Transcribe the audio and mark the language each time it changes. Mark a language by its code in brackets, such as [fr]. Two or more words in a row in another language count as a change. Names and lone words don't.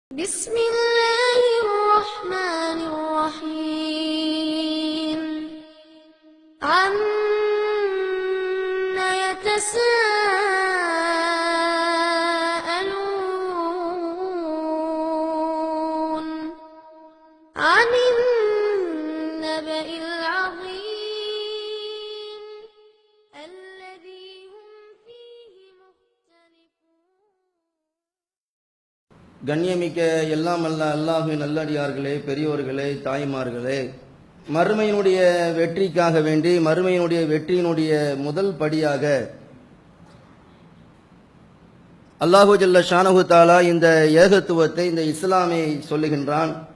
[ar] بسم الله الرحمن الرحيم عما يتساءلون عن النبأ العظيم الذي هم فيه مختلفون. [ta] கண்ணியமிக்க எல்லாம் அல்ல அல்லாஹ்வின் நல்லடியார்களே, பெரியோர்களே, தாய்மார்களே, மறுமையினுடைய வெற்றிக்காக வேண்டி மறுமையினுடைய வெற்றியினுடைய முதல் படியாக அல்லாஹு [ar] جل شأنه تعالى [ta] இந்த ஏகத்துவத்தை, இந்த இஸ்லாமை சொல்லுகின்றான்.